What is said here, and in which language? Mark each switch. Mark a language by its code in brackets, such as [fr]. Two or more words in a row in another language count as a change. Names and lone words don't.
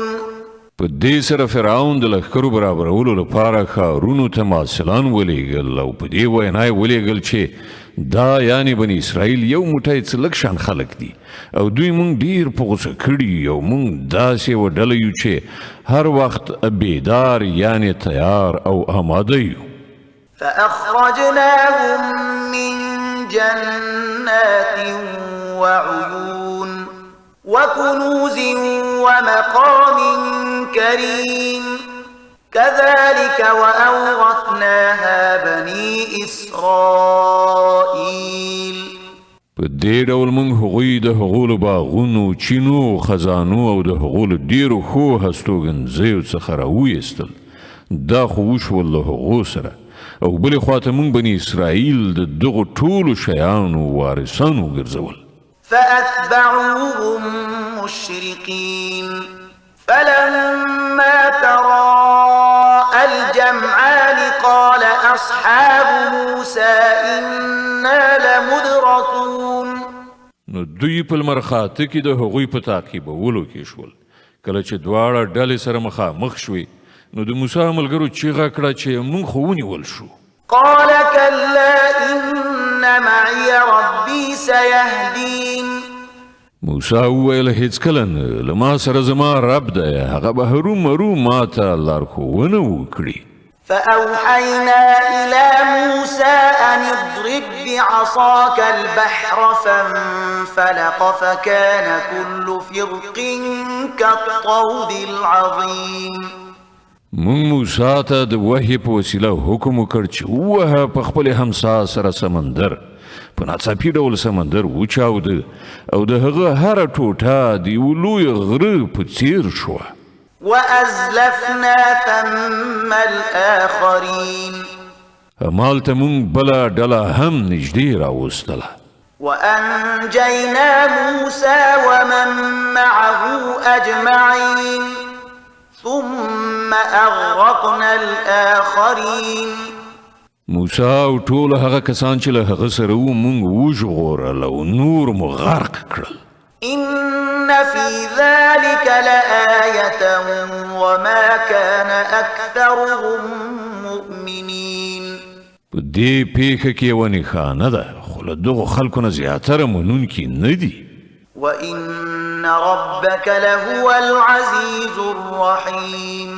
[ps] په دې سره فرعون د لښکرو برابرولو لپاره ښارونو ته مارسلان ولېږل او په دې وینا یې ولېږل چې دا یعنې بني اسرائیل یو موټی څه لږ شان خلک دي او دوی مونږ ډیر په غوسه کړي او مونږ داسې یوه ډله یو چې هر وخت بیدار یعنې تیار او آماده یو [ar] فأخرجناهم من جنات وعيون وكنوز ومقام كريم كذلك وأورثناها بني إسرائيل [ps] په دې ډول موږ هغوی د هغو له باغونو چینو خزانو او د هغو له ډیرو ښو هستوګنځیو څخه راویستل دا خو وشول له هغو سره او بلې خواته موږ بني اسرائیل د دغو ټولو شیانو وارثان وګرځول [ar] فأتبعوهم مشرقين فلما تراءى الجمعان قال أصحاب موسى إنا لمدركون. [ps] نو دوی په لمرخاته کې د هغوی په تعقیبولو کې شول. کله چې دواړه ډلې سره مخامخ شوې نو د موسی ملګرو چیغه کړه چې موږ خو ونیول شو. [ar] قال كلا إن معي ربي سيهدين. [ps] موسی وویل هیڅکله نه، له ما سره زما رب دی، هغه به هرومرو ما ته لارښوونه وکړي. [ar] فأوحينا إلى موسى أن اضرب بعصاك البحر فانفلق فكان كل فرق كالطود العظيم. [ps] مونږ موسی ته د وحی په وسیله حکم وکړ چې ووهه په خپل همسا سره سمندر. په ناڅاپي ډول سمندر وچاوده او د هغه هره ټوټه د یو لوی غره په څیر شوه. [ar] وأزلفنا ثم الآخرين. [ps] همالته مونږ بله ډله هم نږدې راوستله. [ar] وأنجينا موسى ومن معه أجمعين ثم أغرقنا الآخرين. [ps] موسی او ټول هغه کسان چې له هغه سره وو مونږ وژغورل او نور مو غرق کړل. [ar] إن في ذلك لآية وما كان أكثرهم مؤمنين. [ps] په دې پیښه کې یوه نښانه ده، خو له دغو خلکو نه زیاتره منونکي نه دي. [ar] وإن ربك لهو العزيز الرحيم.